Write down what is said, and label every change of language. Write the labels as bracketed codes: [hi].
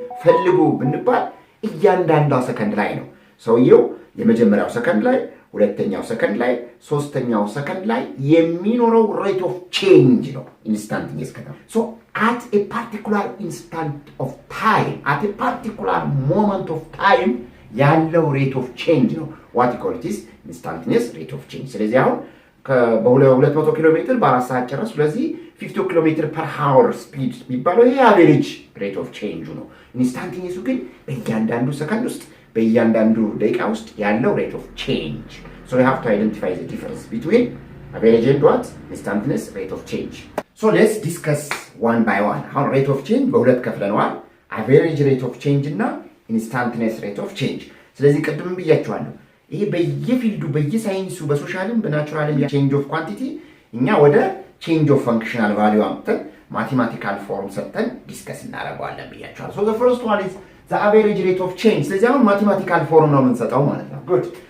[am] ፈልጉ ብንባል እያንዳንዷ ሰከንድ ላይ ነው። ሰውየው የመጀመሪያው ሰከንድ ላይ፣ ሁለተኛው ሰከንድ ላይ፣ ሶስተኛው ሰከንድ ላይ የሚኖረው rate of change ነው instantaneous ከተባለ። [en] so at a particular instant of time, [am] at a particular moment of time ያለው rate of change ነው what you call it is instantaneous rate of change. ስለዚህ አሁን በ200 ኪሎ ሜትር በ4 ሰዓት ጨረስ። ስለዚህ 50 ኪሎ ሜትር per hour speed የሚባለው ይሄ average rate of change ነው። ኢንስታንቴኒየሱ ግን በእያንዳንዱ ሰከንድ ውስጥ በእያንዳንዱ ደቂቃ ውስጥ ያለው rate of change. [en] So you have to identify the difference between average and what? Instantaneous rate of change. So let's discuss one by one. How rate of change [am] በሁለት ከፍለነዋል። [en] average rate of change እና instantaneous rate of change. [am] ስለዚህ ቅድም ብያችኋለሁ ይሄ በየፊልዱ በየሳይንሱ በሶሻልም በናቹራልም change of quantity እኛ ወደ change of functional value አምጥተን mathematical form ሰጥተን ዲስከስ እናደርጋለን ብያችኋለሁ። [en] So the first one is the average rate of change. [am] ስለዚህ አሁን mathematical form ነው የምንሰጠው ማለት ነው። Good.